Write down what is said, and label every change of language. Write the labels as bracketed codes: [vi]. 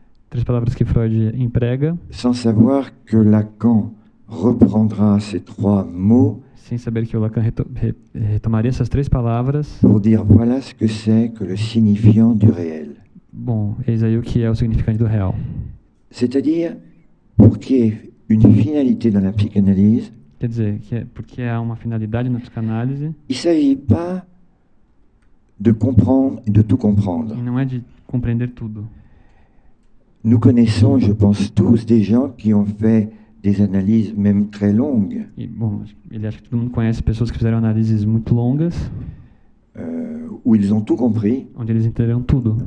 [pt] três palavras que Freud emprega, [fr] sans savoir que Lacan reprendra ces trois mots, [pt] sem saber que o Lacan retomaria essas três palavras, [fr] pour dire voilà ce que c'est que le signifiant du réel. [pt] Bom, eis aí o que é o significante do real. [fr] C'est-à-dire, pour qu'il y ait une finalité dans la psychanalyse, [pt] quer dizer, porque há uma finalidade na psicanálise, [fr] il ne s'agit pas de comprendre et de tout comprendre. [pt] E não é de compreender tudo. [fr] Nous connaissons, je pense tous, des gens qui ont fait des analyses même très longues. [pt] E, bom, ele acha que todo mundo conhece pessoas que fizeram análises muito longas, [fr] où ils ont tout compris, [pt] onde eles entenderam tudo.